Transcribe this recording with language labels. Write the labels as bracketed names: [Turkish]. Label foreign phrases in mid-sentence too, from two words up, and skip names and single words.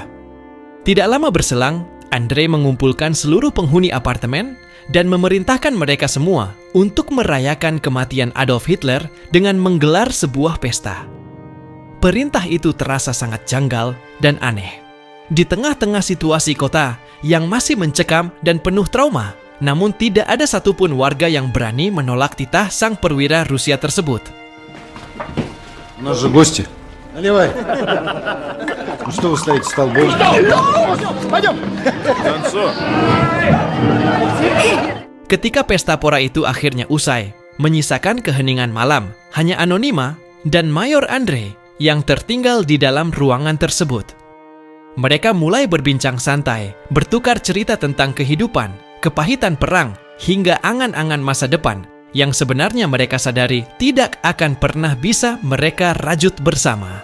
[Indonesian] Tidak lama berselang, Andre mengumpulkan seluruh penghuni apartemen dan memerintahkan mereka semua untuk merayakan kematian Adolf Hitler dengan menggelar sebuah pesta. Perintah itu terasa sangat janggal dan aneh. Di tengah-tengah situasi kota yang masih mencekam dan penuh trauma, namun tidak ada satupun warga yang berani menolak titah sang perwira Rusia tersebut. [Russian] У нас же гости. Наливай. Ну что вы стоите столбом? [Indonesian] Ketika pesta pora itu akhirnya usai, menyisakan keheningan malam, hanya Anonyma dan Mayor Andre yang tertinggal di dalam ruangan tersebut. Mereka mulai berbincang santai, bertukar cerita tentang kehidupan, kepahitan perang, hingga angan-angan masa depan yang sebenarnya mereka sadari tidak akan pernah bisa mereka rajut bersama.